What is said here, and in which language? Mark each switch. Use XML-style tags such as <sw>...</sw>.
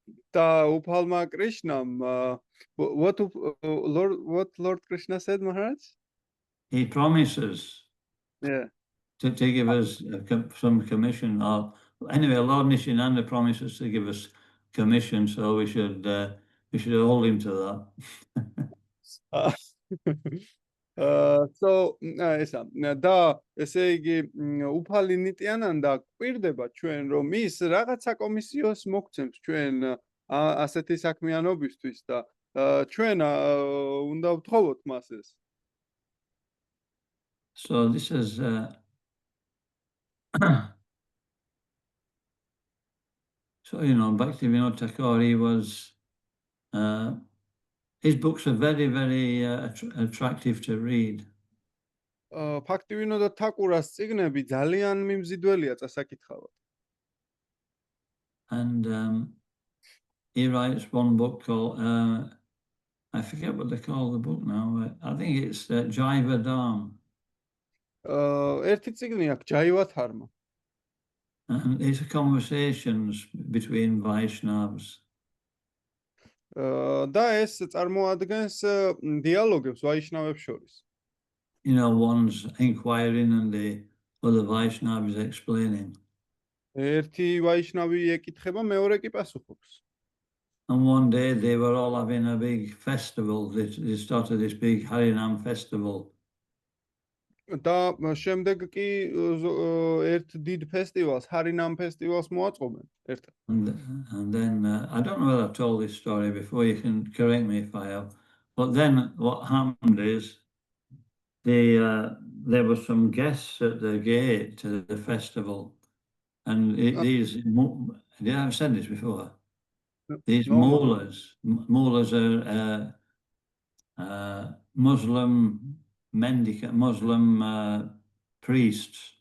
<ka>და უფალმა კრიშნამ</ka> <en>what Lord Krishna said, Maharaj? He promises Yeah. to give us some commission. Or anyway, Lord Nishinanda promises to give us commission, so we should hold him to that.</en> <ka>So ესა და ესე იგი უფალი ნიტიანანდა კვირდება ჩვენ რომ ის რაღაცა კომისიოს მოგცემს ჩვენ ასეთი საქმიანობისთვის და ჩვენ უნდა ვთხოვოთ მას ეს.</ka> <en>So this is so you know, Bhaktivinoda Thakur, he was his books are very, very attractive to read.</en> <ka>ფაქტივინოდა თაკურას წიგნები ძალიან მიმზიდველია წასაკითხავად.</ka> <en>And he writes one book called I forget what they call the book now. I think it's Jaivadam.</en> <ka>ერთი წიგნი აქვს ჯაივათარმა.</ka> <en>And it's conversations between Vaishnavas.</en> <ka>და ეს წარმოადგენს დიალოგებს ვაიშნავებს შორის.</ka> <en>You know, one's inquiring and the other Vaishnava is explaining.</en> <ka>ერთი ვაიშნავი ეკითხება, მეორე კი პასუხობს.</ka> <en>And one day they were all having a big festival. They started this big Harinam festival.</en> <ka>და შემდეგ კი ერთ დიდ ფესტივალს, ჰარინამ ფესტივალს მოაწყობენ ერთად.</ka> <en>And then I don't know whether I've told this story before. You can correct me if I have. But then what happened is there were some guests at the gate to the festival, and these. Yeah, I've said this before. These mullahs are Muslim mendicant, Muslim priests.</en>